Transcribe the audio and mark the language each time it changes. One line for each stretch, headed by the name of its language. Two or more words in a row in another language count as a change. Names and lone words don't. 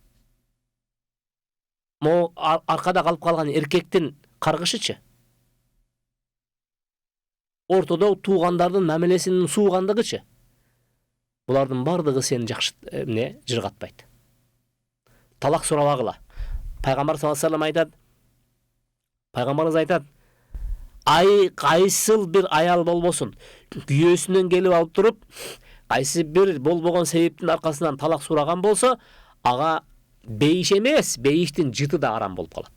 Kyrgyz: Мо аркада калып калган эркектин каргышычы? Ортодо туугандардын мамилесинин суугандыгычы? Булардын бардыгы сени жакшы жыргатпайт. Талак сурабагыла. Пайгамбар
Arabic: صلى الله عليه وسلم
Kyrgyz: айтат. Пайгамбарыбыз айтат: кайсыл бир аял болбосун, күйөөсүнөн келип алып туруп, кайсы бир болбогон себептин аркасынан талак сураган болсо, ага бейиш эмес, бейиштин жыты да арам болуп калат.